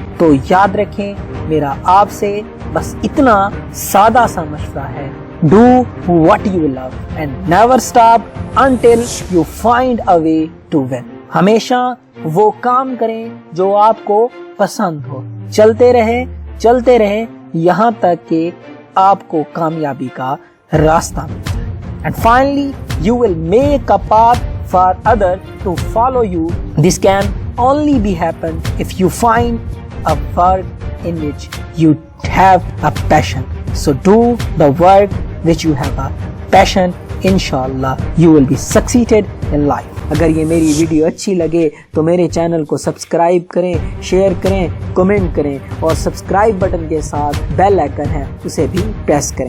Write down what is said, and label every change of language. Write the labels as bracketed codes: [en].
[ur] تو یاد رکھیں, میرا آپ سے بس اتنا سادہ سا مشورہ ہے, [en] do what you love and never stop until you find a way to win. [ur] ہمیشہ وہ کام کریں جو آپ کو پسند ہو, چلتے رہیں یہاں تک کہ آپ کو کامیابی کا راستہ مل جائے. [en] And finally, you will make a path for others to follow you. This can only be happen if you find a work in which you have a passion. So do the work which you have a passion. Inshallah, you will be succeeded in life. [ur] اگر یہ میری video اچھی لگے تو میرے channel کو subscribe کریں, share کریں, کمنٹ کریں, اور سبسکرائب بٹن کے ساتھ بیل آئیکن ہے اسے بھی پریس کریں.